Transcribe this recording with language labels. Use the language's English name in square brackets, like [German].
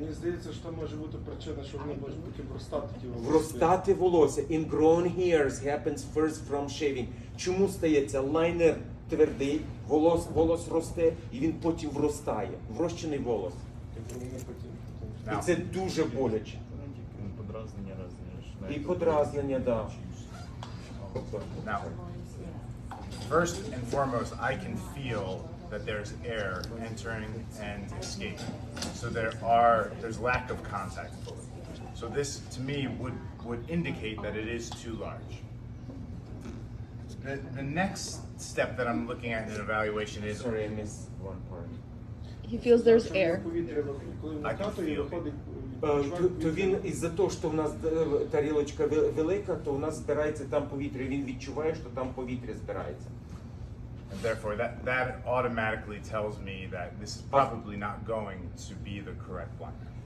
[Ukrainian] Мені здається, що може бути причина, що вони можуть потім вростати ті волосся. Вростати волосся. [English] Ingrown hairs happens first from shaving. [Ukrainian] Чому стається? Лайнер твердий, волос росте і він потім вростає. Врощений волос. Тобто вони потім. І це дуже боляче. Подразнення разні. І подразнення, да. [English] Now, first and foremost, I can feel that there's air entering and escaping. So there's lack of contact fully. So this, to me, would indicate that it is too large. The next step that I'm looking at in an evaluation is Sorry, I missed one part. He feels there's air. [Ukrainian] Повітря, коли [English] I can [Ukrainian] накатує, [English] feel it. [Ukrainian] виходить. То він із-за того, що в нас тарілочка велика, то у нас збирається там повітря. Він відчуває, що там повітря збирається. [English] and therefore that automatically tells me that this is probably not going to be the correct liner.